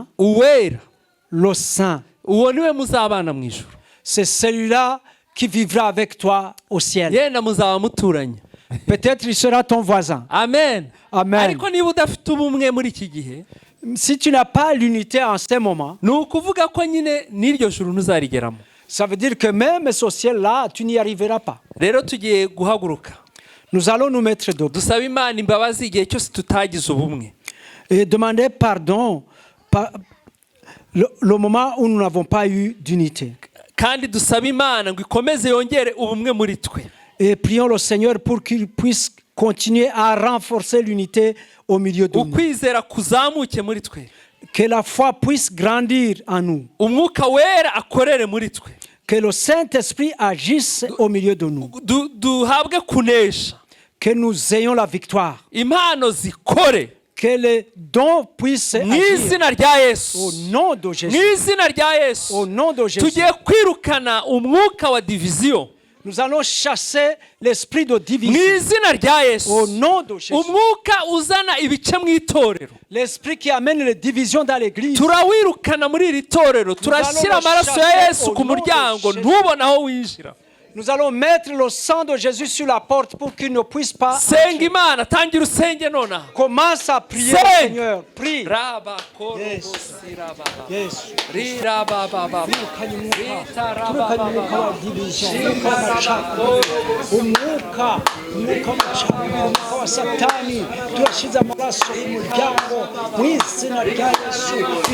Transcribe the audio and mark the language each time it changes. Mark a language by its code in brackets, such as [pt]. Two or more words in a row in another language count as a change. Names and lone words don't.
[rw] uwera, [fr] le saint, [rw] uwo niwe muzabana mu ijuru. [fr] C'est celui-là qui vivra avec toi au ciel. [rw] Yenda muzaba muturanye. [fr] Peut-être il sera ton voisin. Amen. Amen. [rw] Ariko niba udafite ubumwe muri iki gihe, [fr] Si tu n'as pas l'unité en ce moment, [rw] ni ukuvuga ko nyine n'iryo juru ntuzarigeramo. [fr] ça veut dire que même ce ciel-là, tu n'y arriveras pas. [rw] Rero tugiye guhaguruka [fr] Nous allons nous mettre debout [rw] dusaba Imana imbabazi igihe cyose tutagize ubumwe, [fr] et demander pardon par le moment où nous n'avons pas eu d'unité. [rw] kandi dusaba Imana ngo ikomeze yongere ubumwe muri twe. [fr] Et prions le Seigneur pour qu'il puisse continuer à renforcer l'unité au milieu de nous. [rw] Ukwizera kuzamuke muri twe, [fr] Que la foi puisse grandir en nous. [rw] umwuka wera akorere muri twe, [fr] Que le Saint-Esprit agisse au milieu de nous. [rw] duhabwe kunesha, [fr] Que nous ayons la victoire. [rw] impano zikore [fr] Que les dons puissent [rw] mu [fr] agir. [rw] izina rya Yesu, [fr] Au nom de [rw] mu [fr] Jésus. [rw] izina rya [fr] Au [rw] Yesu. [fr] nom de Jésus. [rw] Tugiye kwirukana umwuka wa diviziyo [fr] Nous allons chasser l'esprit de [rw] mu [fr] division. [rw] izina rya Yesu, [fr] Au nom de Jésus. [rw] umwuka uzana ibice mu itorero [fr] L'esprit qui amène les divisions dans l'église. [rw] turawirukana muri iri torero, turashyira amaraso ya Yesu ku muryango ntubone aho winjira. [fr] Nous allons mettre le sang de Jésus sur la porte pour qu'il ne puisse pas. [rw] Senga Imana, tangira usenge nonaha. [fr] Commence à prier, Seigneur. Seigneur. Prie. Raba koro Yes. bosi raba baba. Yes. Rira baba baba. Rita raba baba baba. [rw] Umwuka wa satani turashize amaraso ku muryango mu izina rya Yesu.